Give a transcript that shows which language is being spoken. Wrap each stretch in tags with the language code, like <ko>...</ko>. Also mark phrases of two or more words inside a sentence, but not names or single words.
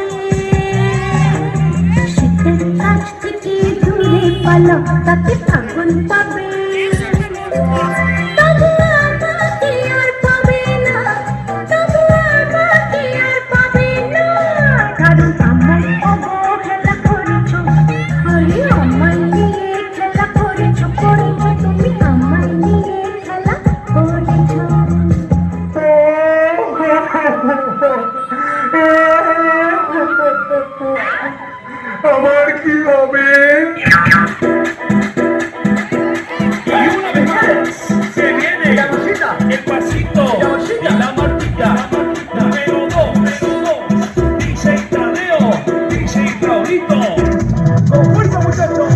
<bn>শীতের কাছ থেকে দূরে পালাও তাতে আগুন পাবে তবু আমাকে আর পাবে না তবু আমাকে আর পাবে না কারণ আমার অবহেলা করেছো আরে আমার নিয়ে খেলা করেছো তুমি আমার নিয়ে খেলা করেছো আমার কি হবে?</bn> <es>Y una vez más se viene el pasito y la martita. Número 2, dice Tadeo, dice Raulito. Con fuerza, muchachos.</es>